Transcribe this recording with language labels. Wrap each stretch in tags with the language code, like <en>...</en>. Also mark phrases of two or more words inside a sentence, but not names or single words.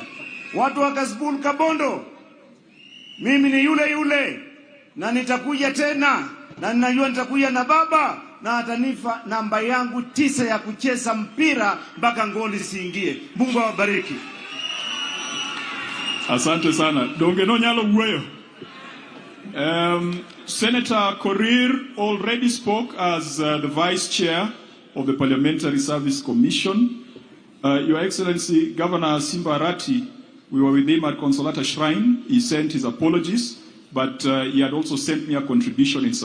<sw>Watu wa Kasbul Kabondo, mimi ni yule yule na nitakuja tena, na ninajua nitakuja na baba na atanifa namba yangu 9 ya kucheza mpira mpaka ngoli siingie. Mungu awabariki. Asante sana.</sw> <luo>Donge no nyalo wuoyo.</luo> <en>Senator Korir already spoke as the Vice Chair of the Parliamentary Service Commission. Your Excellency, Governor Simba Arati, we were with him at Consolata Shrine. He sent his apologies, but he had also sent me a contribution in support.</en>